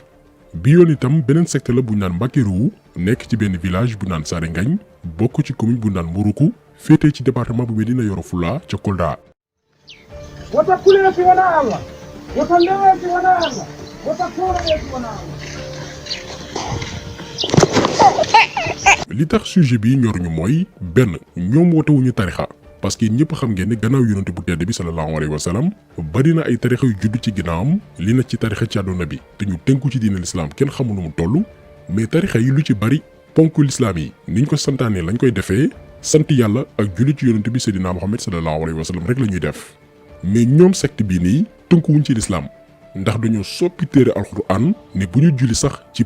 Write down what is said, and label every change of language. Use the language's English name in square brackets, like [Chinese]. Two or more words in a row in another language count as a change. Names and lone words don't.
[Wolof] bi yoon itam beneen secte la bu ñu naan Mbakkeeru nekk ci benn village bu naan Saare Ngagne bokk ci commune bu naan Mburuku féetee ci département bu Médina Yoro Fula ca Kolda. [Fula] wota kuleeti wona Allah wota leweeti wona Allah wota kooreeti wona Allah. [Wolof] li tax sujet bi ñoruñu mooy benn ñoom wootewuñu tarixa [French] parce que [Wolof] ñëpp xam ngeen ne gannaaw yonent bu tedd bi [Arabic] صلى الله عليه وسلم [Wolof] bari na ay tarixa yu judd ci ginnaawam li na ci tarixa ci àdduna bi te ñu tënku ci diine l'islam kenn xamul nu mu toll mais tarixa yi lu ci bari ponk l'islam yi niñ ko santaane lañ koy defee sant yàlla ak julli ci yonent bi Seydina Muhammad [Arabic] صلى الله عليه وسلم [Wolof] rek la ñuy def mais ñoom secte bii nii tënkuwuñ ci l'islam ndax dañoo soppi téere alquran ne bu ñu julli sax ci